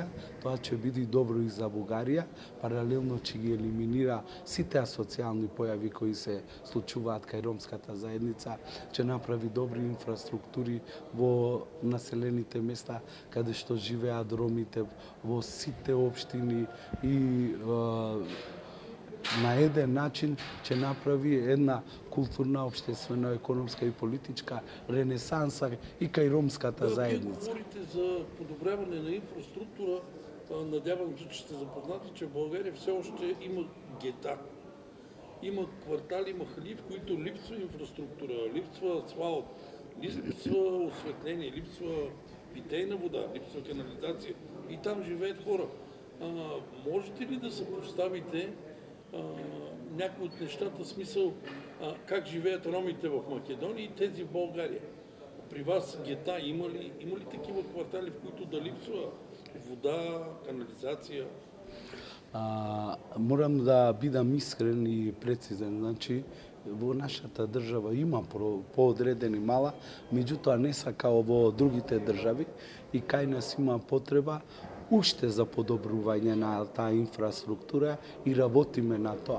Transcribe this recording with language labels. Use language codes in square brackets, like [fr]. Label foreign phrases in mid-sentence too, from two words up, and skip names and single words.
[mk] Тоа ќе биде добро и за Бугарија, паралелно ќе ги елиминира сите асоцијални појави кои се случуваат кај ромската заедница, ќе направи добри инфраструктури во населените места каде што живеат ромите во сите општини и на еден начин ќе направи една културна, општествена, економска и политичка ренесанса и кај ромската заедница. [bg] Говорите за подобряване на инфраструктура, надявам се, че сте запознати, че в България все още има гета. Има квартали, махали, в които липсва инфраструктура, липсва асфалт, липсва осветление, липсва питейна вода, липсва канализация и там живеят хора. Можете ли да съпоставите някои от нещата, смисъл как живеят ромите в Македония и тези в България? При вас гета има ли такива квартали, в които да липсва вода, канализация? [mk] Морам да бидам искрен и прецизен. Значи, во нашата држава има поодредени мала, меѓутоа не са као во другите држави, и кај нас има потреба уште за подобрување на таа инфраструктура и работиме на тоа.